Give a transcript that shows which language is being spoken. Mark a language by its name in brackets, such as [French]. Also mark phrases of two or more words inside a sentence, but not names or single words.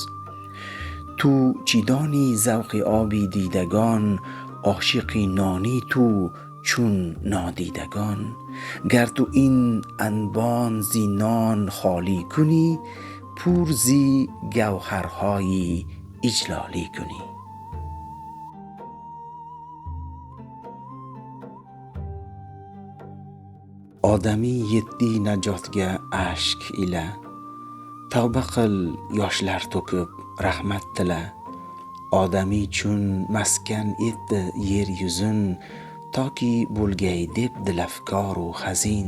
[Persian] تو چه دانی ذوق آبی دیدگان، عاشقی نانی تو چون نادیدگان. گر تو این انبان زی نان خالی کنی، پر زی گوهرهای اجلالی کنی. [Uzbek] Odamiy yetdi najotga ashk ila, tavba qil yoshlar to'kib rahmat tila. Odamiy chun maskan etdi yer yuzin, toki bo'lgay deb dilafkor u hazin.